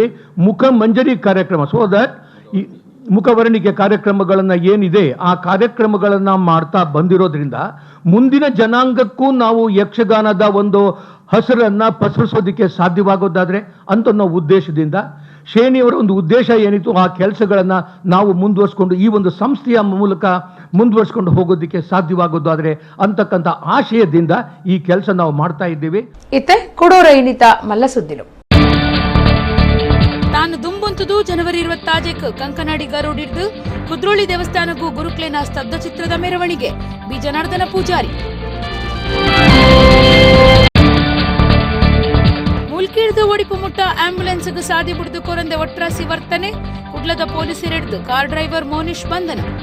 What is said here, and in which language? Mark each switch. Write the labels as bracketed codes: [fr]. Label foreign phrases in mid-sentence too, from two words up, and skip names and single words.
[kn] ಮುಖ ಮಂಜರಿ ಕಾರ್ಯಕ್ರಮ, [en] so that [kn] ಈ ಮುಖವರ್ಣಿಕೆ ಕಾರ್ಯಕ್ರಮಗಳನ್ನು ಏನಿದೆ ಆ ಕಾರ್ಯಕ್ರಮಗಳನ್ನು ಮಾಡ್ತಾ ಬಂದಿರೋದ್ರಿಂದ ಮುಂದಿನ ಜನಾಂಗಕ್ಕೂ ನಾವು ಯಕ್ಷಗಾನದ ಒಂದು ಹಸರನ್ನು ಪಸರಿಸೋದಕ್ಕೆ ಸಾಧ್ಯವಾಗೋದಾದರೆ ಅಂತ ನಾವು ಉದ್ದೇಶದಿಂದ ಶೇಣಿಯವರ ಒಂದು ಉದ್ದೇಶ ಏನಿತ್ತು ಆ ಕೆಲಸಗಳನ್ನು ನಾವು ಮುಂದುವರಿಸ್ಕೊಂಡು ಈ ಒಂದು ಸಂಸ್ಥೆಯ ಮೂಲಕ ಮುಂದುವರಿಸ್ಕೊಂಡು ಹೋಗೋದಕ್ಕೆ ಸಾಧ್ಯವಾಗೋದಾದರೆ ಅಂತಕ್ಕಂಥ ಆಶಯದಿಂದ ಈ ಕೆಲಸ ನಾವು ಮಾಡ್ತಾ ಇದ್ದೀವಿ. [tcy] ಇತ್ತೆ ಕೊಡೋರ ಇನ್ನಿತ ಮಲ್ಲ ಸುದ್ದಿಲು ತಾನು ದುಂಬೊಂತುದು ಜನವರಿ 26 ಕಂಕನಾಡಿ ಗರುಡಿಡ್ದು ಕುದ್ರೋಳಿ ದೇವಸ್ಥಾನಕ್ಕೂ ಗುರುಕ್ಲೇನ ಸ್ತಬ್ಧ ಚಿತ್ರದ ಮೆರವಣಿಗೆ ಬಿ ಜನಾರ್ದನ ಪೂಜಾರಿ. ಮುಲ್ಕಿಡ್ದು ಒಡಿಪು ಮುಟ್ಟ ಆಂಬ್ಯುಲೆನ್ಸ್ಗೆ ಸಾದಿ ಬಿಡ್ದು ಕೊರಂದೆ ಒಟ್ರಾಸಿ ವರ್ತನೆ, ಕುಡ್ಲದ ಪೊಲೀಸರಿಡ್ದು [en] car driver [tcy] ಮೋನಿಶ್ ಬಂಧನ.